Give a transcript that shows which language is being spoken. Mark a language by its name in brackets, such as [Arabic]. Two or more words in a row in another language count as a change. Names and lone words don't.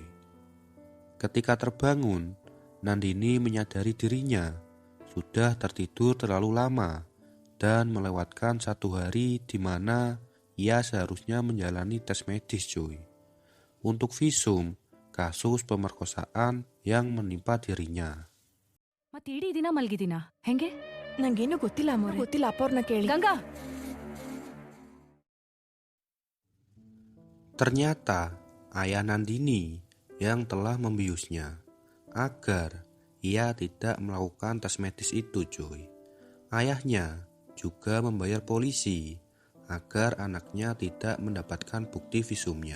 [Indonesian] Ketika terbangun, Nandini menyadari dirinya sudah tertidur terlalu lama dan melewatkan 1 hari di mana ia seharusnya menjalani tes medis cuy. Untuk visum kasus pemerkosaan yang menimpa dirinya. [Kannada] ಮತ್ತೆ ಇಡೀ ದಿನ ಮಲ್ಗಿದ್ದೀನ ಹೆಂಗೆ? ನಂಗೇನು ಗೊತ್ತಿಲ್ಲ ಅಮ್ಮೋರೆ. ಗೊತ್ತಿಲ್ಲ, ಅಪ್ಪವ್ರನ್ನ ಕೇಳಿ. ಗಂಗಾ, [Indonesian] Ternyata ayah Nandini yang telah membiusnya agar ia tidak melakukan tes medis itu cuy. Ayahnya juga membayar polisi agar anaknya tidak mendapatkan bukti visumnya.